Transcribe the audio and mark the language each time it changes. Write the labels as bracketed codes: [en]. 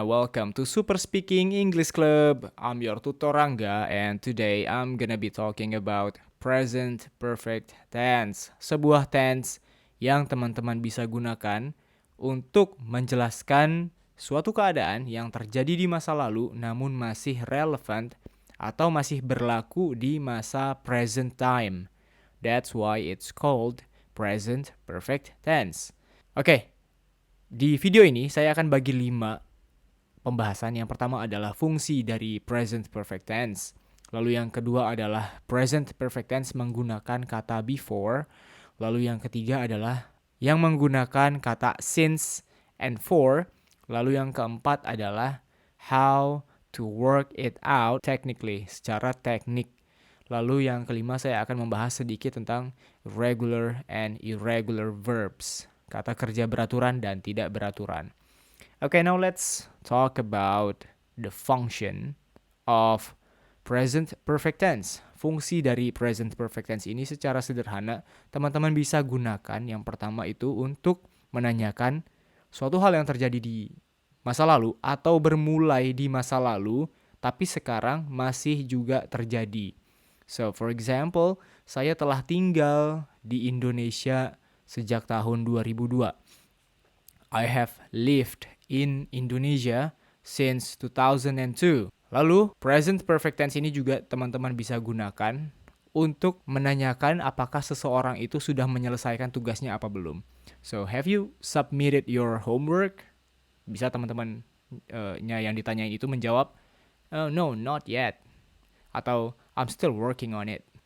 [en] Welcome to Super Speaking English Club. I'm your tutor Rangga, and today I'm gonna be talking about present perfect tense. [id] Sebuah tense yang teman-teman bisa gunakan untuk menjelaskan suatu keadaan yang terjadi di masa lalu namun masih relevant atau masih berlaku di masa present time. [en] That's why it's called present perfect tense. [id] Oke, di video ini saya akan bagi 5 pembahasan. Yang pertama adalah fungsi dari present perfect tense. Lalu yang kedua adalah present perfect tense menggunakan kata before. Lalu yang ketiga adalah yang menggunakan kata since and for. Lalu yang keempat adalah [en] how to work it out technically, [id] secara teknik. Lalu yang kelima saya akan membahas sedikit tentang regular and irregular verbs, kata kerja beraturan dan tidak beraturan. [en] Okay, now let's talk about the function of present perfect tense. [id] Fungsi dari present perfect tense ini secara sederhana teman-teman bisa gunakan yang pertama itu untuk menanyakan suatu hal yang terjadi di masa lalu atau bermulai di masa lalu tapi sekarang masih juga terjadi. [en] So, for example, [id] saya telah tinggal di Indonesia sejak tahun 2002. [en] I have lived in Indonesia since 2002. [id] Lalu, present perfect tense ini juga teman-teman bisa gunakan untuk menanyakan apakah seseorang itu sudah menyelesaikan tugasnya apa belum. [en] So, have you submitted your homework? [id] Bisa teman-teman yang ditanyain itu menjawab, [en] no, not yet. [id] Atau [en] I'm still working on it.